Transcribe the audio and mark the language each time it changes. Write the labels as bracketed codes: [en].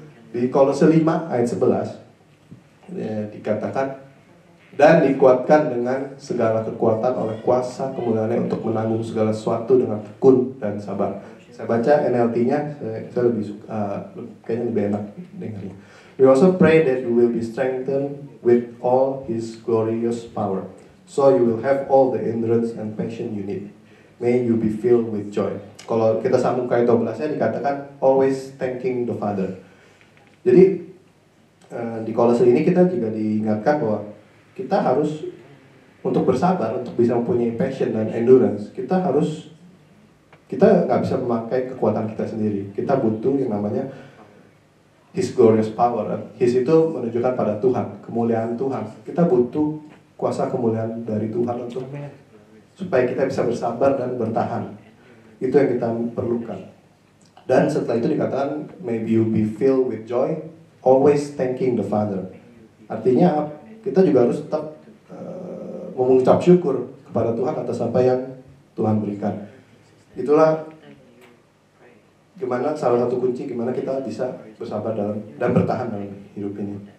[id] Di Kolose 5 ayat 11 dikatakan, dan dikuatkan dengan segala kekuatan oleh kuasa kemuliaan untuk menanggung segala sesuatu dengan tekun dan sabar. Saya baca NLT-nya, saya lebih suka, kayaknya lebih enak dengarnya. [en] We also pray that you will be strengthened with all His glorious power, so you will have all the endurance and passion you need. May you be filled with joy. [id] Kalau kita sambung ke ayat 12-nya dikatakan [en] always thanking the Father. [id] Jadi di Kolose ini kita juga diingatkan bahwa kita harus untuk bersabar, untuk bisa mempunyai passion dan endurance, kita nggak bisa memakai kekuatan kita sendiri. Kita butuh yang namanya [en] His glorious power. [id] His itu menunjukkan pada Tuhan, kemuliaan Tuhan. Kita butuh kuasa kemuliaan dari Tuhan untuk supaya kita bisa bersabar dan bertahan. Itu yang kita perlukan. Dan setelah itu dikatakan, [en] maybe you be filled with joy, always thanking the Father. [id] Artinya kita juga harus tetap mengucap syukur kepada Tuhan atas apa yang Tuhan berikan. Itulah gimana salah satu kunci gimana kita bisa bersabar dan bertahan dalam hidup ini.